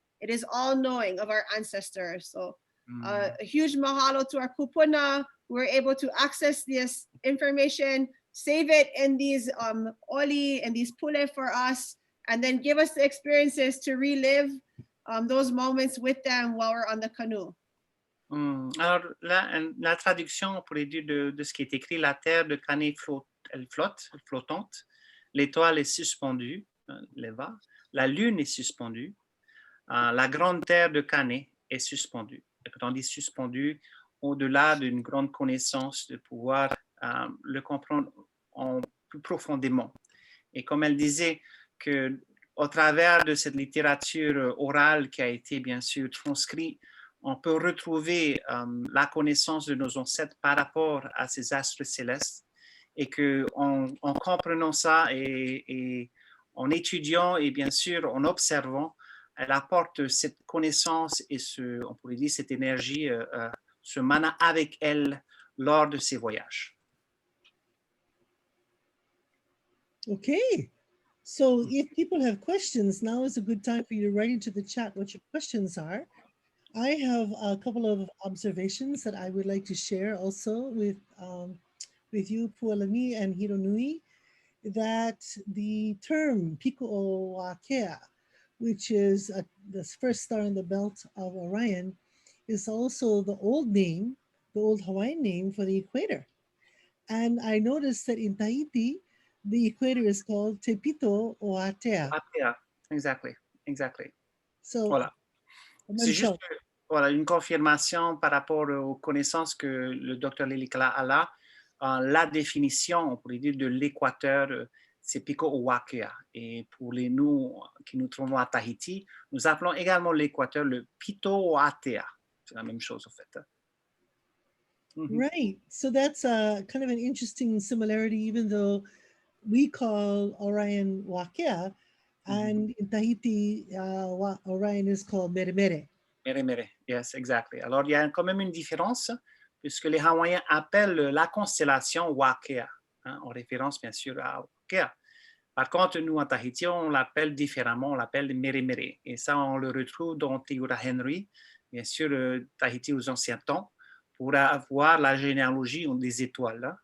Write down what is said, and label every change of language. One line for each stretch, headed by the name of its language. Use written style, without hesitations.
English: It is all knowing of our ancestors. So a huge mahalo to our kupuna. We're able to access this information, save it in these oli and these pule for us, and then give us the experiences to relive those moments with them while we're on the canoe.
French: Alors, la traduction, on pourrait dire de ce qui est écrit, la terre de Kane elle flotte, flottante, l'étoile est suspendue, leva, la lune est suspendue, la grande terre de Kane est suspendue. Et quand on dit suspendue, au-delà d'une grande connaissance, de pouvoir le comprendre plus profondément. Et comme elle disait, que au travers de cette littérature orale qui a été bien sûr transcrite, on peut retrouver la connaissance de nos ancêtres par rapport à ces astres célestes et qu'en comprenant ça et en étudiant et bien sûr en observant, elle apporte cette connaissance et on pourrait dire cette énergie, ce mana avec elle lors de ses voyages.
English: Okay. So if people have questions, now is a good time for you to write into the chat what your questions are. I have a couple of observations that I would like to share also with you, Pualani and Hironui, that the term Piko o Wakea, which is the first star in the belt of Orion, is also the old name, the old Hawaiian name for the equator. And I noticed that in Tahiti, the equator is called Te Pito o Atea. Atea, exactly. So,
French: voilà. C'est juste voilà, une confirmation par rapport aux connaissances que le docteur Lilikalā a là. La définition, on pourrait dire, de l'équateur, c'est Piko o Wakea. Et pour nous qui nous trouvons à Tahiti, nous appelons également l'équateur le Pito o Atea. C'est la même chose, en fait.
English: Right. So that's kind of an interesting similarity, even though we call Orion Wakea, and in Tahiti, Orion is called Meremere. Meremere, yes, exactly.
French: Alors, il y a quand même une différence, puisque les Hawaïens appellent la constellation Wakea, en référence bien sûr à Wakea. Par contre, nous, en Tahiti, on l'appelle différemment, on l'appelle Meremere. Et ça, on le retrouve dans Teura Henry, bien sûr, Tahiti aux anciens temps, pour avoir la généalogie des étoiles.